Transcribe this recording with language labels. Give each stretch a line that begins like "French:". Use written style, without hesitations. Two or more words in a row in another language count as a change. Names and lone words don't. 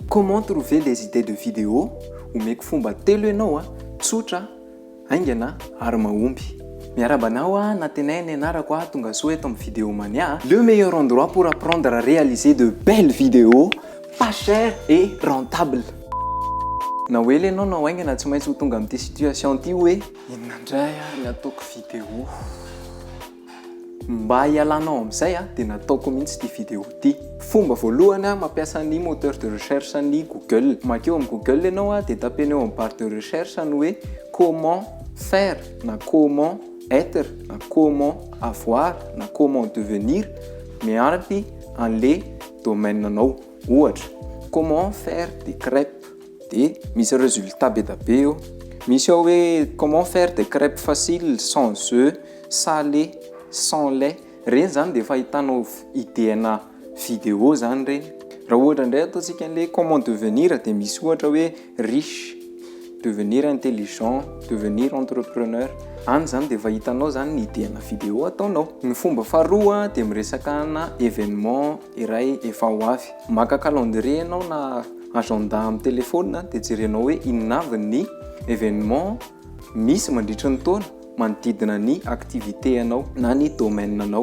French: Comment trouver les idées de vidéo?
Malagasy: Omeko fomba telo ianao tsotra, haingana ary mahomby. Miarabanao natinay ny anarako tonga soa eto amin'ny vidéo mania.
French: Le meilleur endroit pour apprendre à réaliser de belles vidéos, pas cher et rentable.
Malagasy: Na hoe le anao na haingana tsy maintsy ho tonga amin'ity situation ty hoe inona indray ny ataoko vidéo. Mba hialanao amin'izay dia nataoko mihitsy ity vidéo ty. Fomba voalohany mampiasa ny
French: moteur de recherche
Malagasy: ny Google. Makeo amin'ny Google ianao dia tapenao amin'ny
French: barre de recherche
Malagasy: ny hoe
French: comment faire
Malagasy: na
French: comment être
Malagasy: na
French: comment avoir
Malagasy: na
French: comment devenir
Malagasy: miaraky an'le domaine anao. Ohatra,
French: comment faire des crêpes
Malagasy: dia misy résultat be da be eo. Misy ao hoe
French: comment faire des crêpes faciles sans œufs, salées, sans lait.
Malagasy: Reny zany dia efa hitanao idéana vidéo zany reny. Raha ohatra indray ataontsika an'le
French: comment devenir
Malagasy: dia misy ohatra hoe riche,
French: devenir intelligent, devenir entrepreneur.
Malagasy: Any zany dia efa hitanao zany ny idéana vidéo ataonao. Ny fomba faharoa dia miresaka na événement iray efa ho avy. Maka calendrier ianao na agenda amin'ny téléphone dia jerenao hoe inona avy ny événement misy mandritra ny taona manodidina ny activité anao na ny domaine anao.